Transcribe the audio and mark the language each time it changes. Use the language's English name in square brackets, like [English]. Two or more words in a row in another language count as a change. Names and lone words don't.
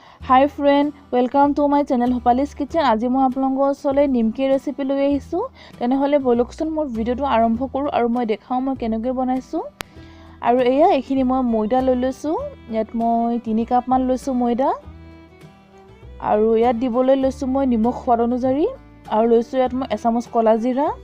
[English] Hi friend welcome to my channel Hopali's Kitchen. [Hindi] आज मैं आपलोगों ओसले निमकी रेसिपी [Assamese] লৈ আহিছো। তেনেহলে বলকচোন মোৰ ভিডিওটো আৰম্ভ কৰো আৰু মই দেখাও মই কেনেকৈ বনাইছো। আৰু এয়া এখিনি মই ময়দা লৈ লৈছো। ইয়াত মই 3 কাপ মান লৈছো ময়দা। আৰু ইয়াত দিবলৈ লৈছো মই নিমখ সোৱাদ অনুযায়ী আৰু লৈছো ইয়াত মই 1 চামুচ কলা জিৰা।